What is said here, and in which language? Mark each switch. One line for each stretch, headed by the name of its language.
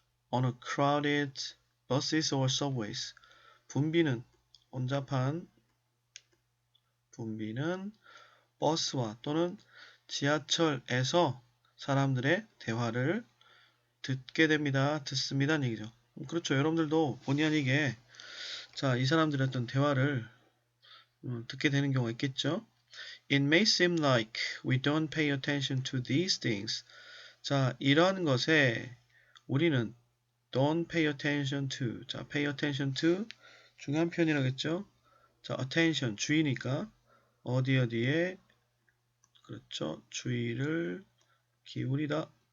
English: On a crowded buses or subways
Korean: 혼잡한 붐비는 버스와 또는 지하철에서 사람들의 대화를 듣게 됩니다. 듣습니다는 얘기죠. 그렇죠. 여러분들도 본의 아니게 자, 이 사람들의 어떤 대화를 듣게 되는 경우가 있겠죠.
English: It may seem like we don't pay attention to these things.
Korean: 자, 이러한 것에 우리는
English: don't pay attention to.
Korean: 자,
English: pay attention to
Korean: 중요한 표현이라겠죠. 자, attention 주의니까 어디에 그렇죠. 주의를 기울이다.